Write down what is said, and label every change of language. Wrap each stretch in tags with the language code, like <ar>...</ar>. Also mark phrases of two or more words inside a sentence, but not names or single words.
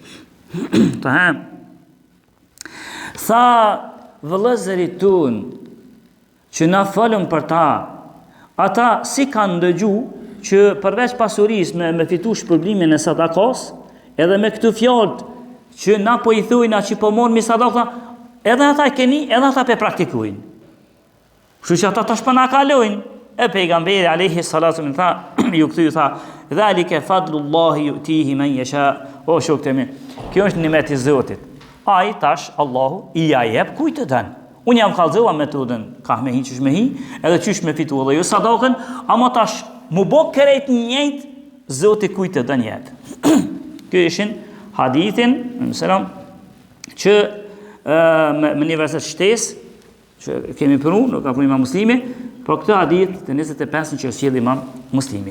<sq>Tha vëllezërit tun që na folën për ta, ata si kanë ndëgju që përveç pasurisë me fitu shpërblimin e sadakos, edhe me këtë fjalë që na po i thujna që po morën mi sadaka, edhe ata e keni, edhe ata pe praktikujnë. Kështu që ata tash po na kalojnë. E pejgamberi</sq> <ar>عليه الصلاة</ar> <sq>min tha, ju kthy tha,</sq> <ar>"ذلك فضل الله يؤتيه من يشاء."</ar> <sq>O shoktë mi, kjo është nimet i Zotit. Ai tash Allahu i ja jep kujt të don. Unë jam kallëzuar metodën, ka me hi qysh me hi, edhe qysh me fitu edhe ju sadakën, ama tash mu bo kërejt njëjt, Zoti kujt të don jetë. Kjo ishin hadithin, që me një verset shtesë, që kemi pru, nuk ka pru Imam Muslimi, por këtë hadith të 25 që sjell Imam Muslimi.</sq>